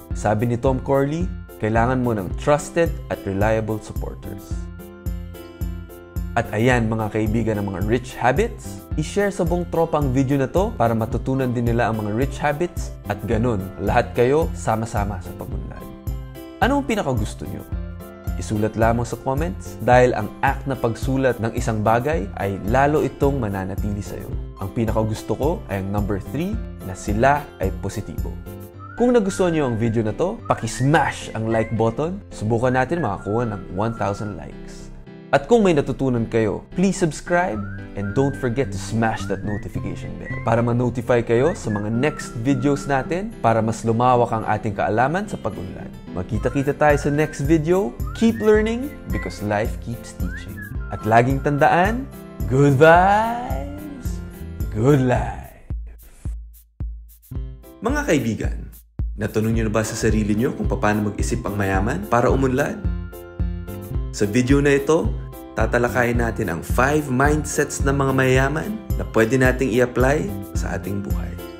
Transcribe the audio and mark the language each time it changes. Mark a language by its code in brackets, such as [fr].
[tl] Sabi ni Tom Corley, kailangan mo ng trusted at reliable supporters. At ayan mga kaibigan ng mga rich habits, i-share sa buong tropa ang video na to para matutunan din nila ang mga rich habits at ganun, lahat kayo sama-sama sa pag-unlad. Ano ang pinakagusto nyo? Isulat lamang sa comments dahil ang act na pagsulat ng isang bagay ay lalo itong mananatili sa'yo. Ang pinakagusto ko ay ang number 3 na sila ay positibo. Kung nagustuhan niyo ang video na to, paki-smash ang like button. Subukan natin makakuha ng 1,000 likes. At kung may natutunan kayo, [en] please subscribe and don't forget to smash that notification bell [tl] para ma-notify kayo sa mga next videos natin para mas lumawak ang ating kaalaman sa pag-unlad. Magkita-kita tayo sa next video. [en] Keep learning because life keeps teaching. [tl] At laging tandaan, [en] good vibes, good life. [tl] Mga kaibigan, natanong niyo na ba sa sarili niyo kung paano mag-isip ang mayaman para umunlad? Sa video na ito, tatalakayin natin ang 5 mindsets ng mga mayayaman na pwede nating i-apply sa ating buhay.